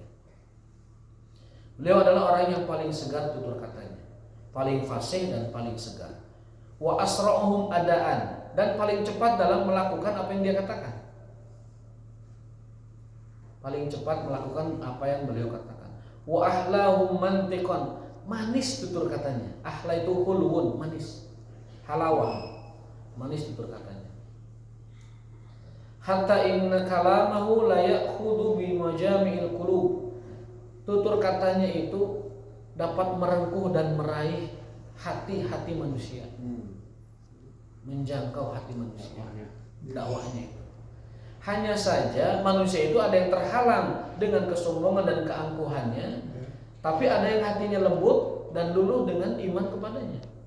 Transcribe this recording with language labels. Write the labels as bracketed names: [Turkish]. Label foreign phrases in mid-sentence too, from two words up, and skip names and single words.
[Indonesian] Beliau adalah orang yang paling segar tutur katanya, paling fasih dan paling segar. [Arabic] وأسرعهم أداء, [Indonesian] dan paling cepat dalam melakukan apa yang dia katakan. Paling cepat melakukan apa yang beliau katakan. [Arabic] وأحلاهم منطقا, [Indonesian] manis tutur katanya. Ahla itu hulwun, manis. Halawah, manis tutur katanya. [Arabic] حتى إن كلامه ليأخذ بمجامع القلوب. [Indonesian] Tutur katanya itu dapat merengkuh dan meraih hati-hati manusia, menjangkau hati manusia. Dakwahnya itu. Hanya saja manusia itu ada yang terhalang dengan kesombongan dan keangkuhannya, tapi ada yang hatinya lembut dan luluh dengan iman kepadanya.